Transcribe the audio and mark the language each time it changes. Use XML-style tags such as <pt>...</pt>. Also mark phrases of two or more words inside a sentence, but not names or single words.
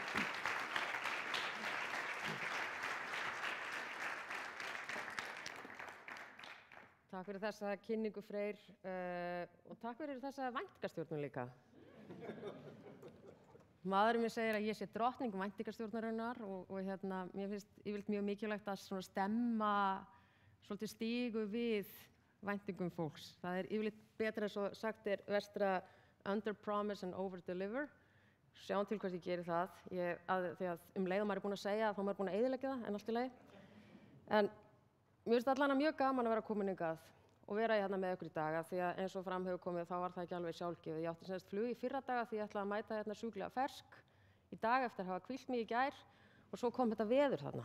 <is>Takk fyrir þessa kynningu, Freyr, og takk fyrir þessa væntingastjórnun líka. Maðurinn mér segir að ég sé drottning væntingastjórnarinnar og mér finnst yfirleitt mjög mikilvægt að svona stemma svolítið stígu við væntingum fólks. Það yfirleitt betra eins og sagt vestra</is> <en>under promise and over deliver.</en> <is>Sjáum til hvort ég geri það. Þegar leið og maður búinn að segja þá maður búinn að eyðileggja það en allt í lagi. En mér finnst allan mjög gaman að vera komin hingað og vera hérna með ykkur í dag því að eins og fram hefur komið þá var það ekki alveg sjálfgefið. Ég átti semst flug í fyrradaga því ég ætlaði að mæta hérna sjúklega fersk í dag eftir að hafa hvílt mig í gær og svo kom þetta veður þarna.</is>